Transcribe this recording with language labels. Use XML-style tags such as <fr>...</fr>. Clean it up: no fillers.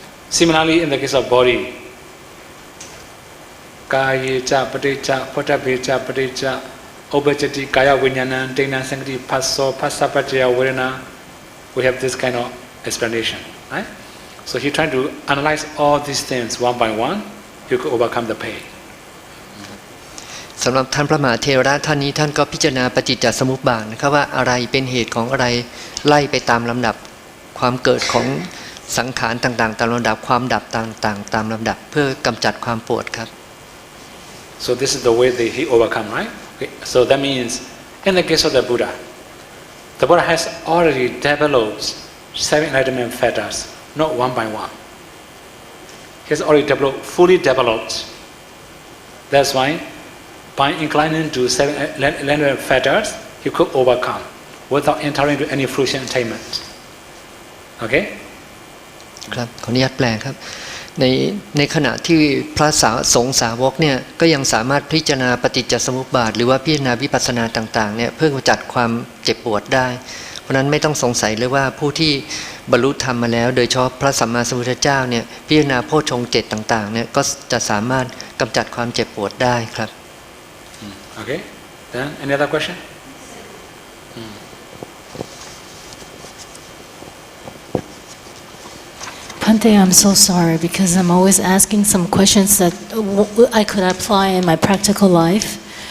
<en>Similarly, in the case of body,</en> <pi>kāyeca paticca pottabheca paticca upajjati kāya viññāṇam tīṇaṃ saṅgati phasso phassa-paccaya vedana.</pi> <en>We have this kind of explanation, right? So he tried to analyze all these things one by one. You could overcome the pain.</en> <th>สำหรับท่านพระมหาเถระท่านนี้ท่านก็พิจารณาปฏิจจสมุปบาทนะครับว่าอะไรเป็นเหตุของอะไรไล่ไปตามลำดับความเกิดของสังขารต่างๆตามลำดับความดับต่างๆตามลำดับเพื่อกำจัดความปวดครับ</th> <en>So this is the way that he overcome, right? Okay. So that means in the case of the Buddha has already developed 7 enlightenment factors, not one by one. He has already developed, fully developed. That's why by inclining to 7 enlightenment factors, he could overcome without entering into any fruition attainment. Okay?</en> <th>ครับขออนุญาตแปลครับในขณะที่พระสงฆ์สาวกเนี่ยก็ยังสามารถพิจารณาปฏิจจสมุปบาทหรือว่าพิจารณาวิปัสสนาต่างๆเนี่ยเพื่อกำจัดความเจ็บปวดได้เพราะนั้นไม่ต้องสงสัยเลยว่าผู้ที่บรรลุธรรมมาแล้วโดยเฉพาะพระสัมมาสัมพุทธเจ้าเนี่ยพิจารณาโพชฌงค์7ต่างๆเนี่ยก็จะสามารถกำจัดความเจ็บปวดได้ครับ</th> <en>Okay? Then any other question? Bhante, I'm so sorry because I'm always asking some questions that I could apply in my practical life.</en>